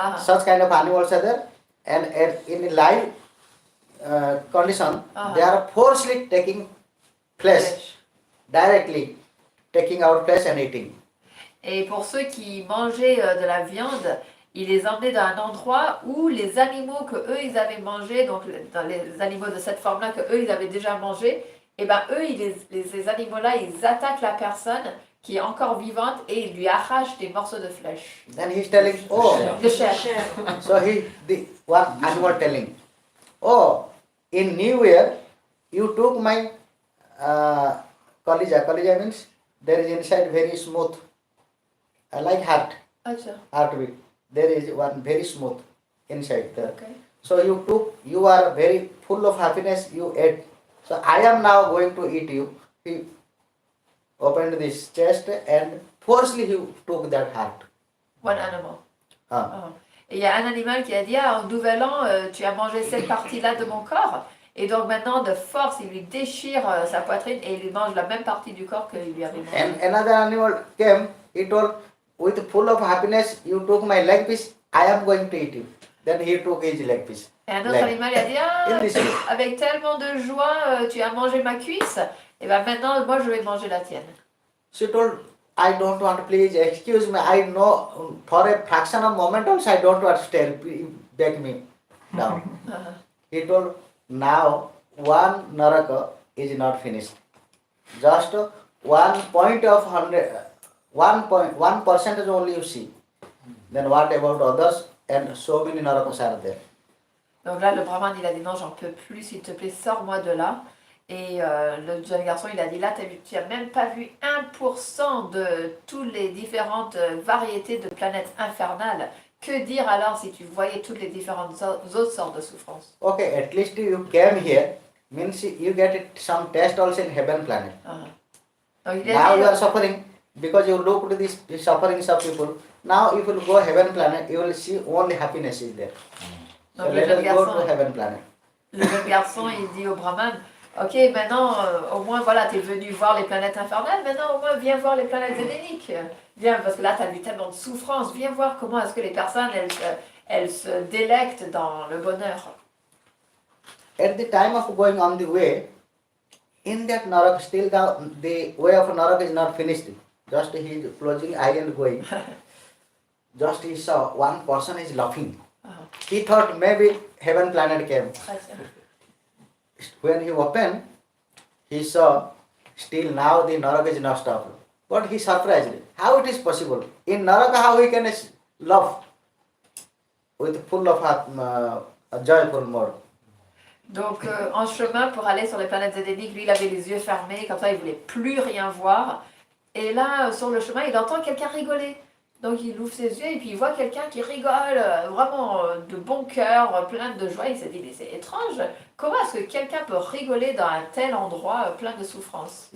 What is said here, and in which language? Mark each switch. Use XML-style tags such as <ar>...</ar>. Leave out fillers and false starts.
<en>Such kind of animals are there, and in live condition, they are forcefully taking flesh, directly taking out flesh and eating.</en> <fr>Et pour ceux qui mangeaient de la viande, ils les emmenaient dans un endroit où les animaux que eux ils avaient mangés, donc dans les animaux de cette forme-là que eux ils avaient déjà mangé, et ben eux ces animaux-là ils attaquent la personne qui est encore vivante et ils lui arrachent des morceaux de flèche.</fr> <en>Then he's telling, oh,</en> <fr>De chair.</fr> <en>so the one animal telling, oh, in New Year you took my collegia. Collegia means there is inside very smooth, like heartbeat. There is one very smooth inside there. Okay. So you are very full of happiness, you ate. So I am now going to eat you. He opened this chest and forcefully he took that heart. One animal. Ah.</en> <fr>Et il y a un animal qui a dit, ah, au nouvel an, tu as mangé cette partie-là de mon corps. Et donc maintenant, de force, il lui déchire sa poitrine et il lui mange la même partie du corps qu'il lui avait mangé.</fr> <en>And another animal came, he told, with full of happiness, you took my leg piece, I am going to eat you. Then he took his leg piece.</en> <fr>Et un autre animal il a dit, ah, avec tellement de joie, tu as mangé ma cuisse. Et bien maintenant, moi, je vais manger la tienne.</fr> <en>She told, I don't want, please excuse me, I know for a fraction of moment also I don't want to stay, back me down. He told, now one naraka is not finished. Just 1% only you see. Then what about others? And so many narakas are there.</en> <fr>Donc là, le brahman, il a dit, non, j'en peux plus, s'il te plaît, sors-moi de là. Et le jeune garçon, il a dit, là, tu n'as même pas vu 1% de toutes les différentes variétés de planètes infernales. Que dire alors si tu voyais toutes les différentes autres sortes de souffrances?</fr> <en>Okay, at least you came here, means you get some taste also in heaven planet.</en> <fr>Donc, il a</fr> <en>Now</en> <fr>dit,</fr> <en>you are suffering, because you look to the sufferings of people. Now if you go heaven planet, you will see only happiness is there. So</en> <fr>Donc,</fr> <en>let us go to heaven planet.</en> <fr>le jeune garçon, il dit au brahman, ok, maintenant, au moins, voilà, t'es venu voir les planètes infernales, maintenant, au moins, viens voir les planètes édéniques. Viens, parce que là, t'as vu tellement de souffrance, viens voir comment est-ce que les personnes, elles se délectent dans le bonheur.</fr> <en>At the time of going on the way, in that Narak, still the way of Narak is not finished. Just he is closing eye and going. Just he saw one person is laughing. He thought maybe heaven planet came. When he opened, he saw still now the Narak is not stopped. But he surprised. How it is possible? In Naraka, how he can laugh with full of a joyful mode.</en> <fr>Donc, en chemin pour aller sur les planètes édéniques, lui, il avait les yeux fermés, comme ça, il voulait plus rien voir. Et là, sur le chemin, il entend quelqu'un rigoler. Donc, il ouvre ses yeux et puis il voit quelqu'un qui rigole, vraiment de bon cœur, plein de joie. Il s'est dit, mais c'est étrange, comment est-ce que quelqu'un peut rigoler dans un tel endroit plein de souffrance?</fr>